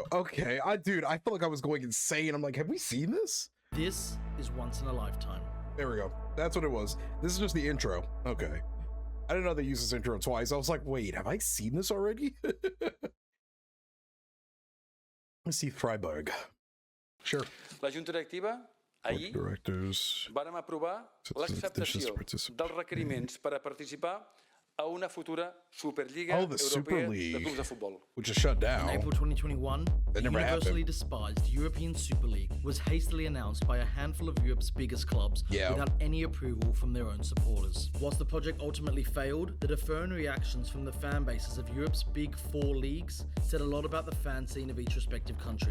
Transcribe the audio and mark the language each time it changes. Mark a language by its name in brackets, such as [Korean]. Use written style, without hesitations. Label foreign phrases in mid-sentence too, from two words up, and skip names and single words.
[English] Okay, dude, I feel like I was going insane. I'm like, have we seen this? This is once in a lifetime. There we go. That's what it was. This is just the intro. Okay. I didn't know they used this intro twice. I was like, wait, have I seen this already? Let's see Freiburg. Sure. [Catalan] La Junta Directiva, ahir, vàrem aprovar l'acceptació dels requeriments per a participar a una futura Superliga Europea de Clubs de Futbol. [English] Which is shut down. In April 2021, the universally despised European Super League was hastily announced by a handful of Europe's biggest clubs without any approval from their own supporters. Whilst the project ultimately failed, the deferring reactions from the fan bases of Europe's big four leagues said a lot about the fan scene of each respective country.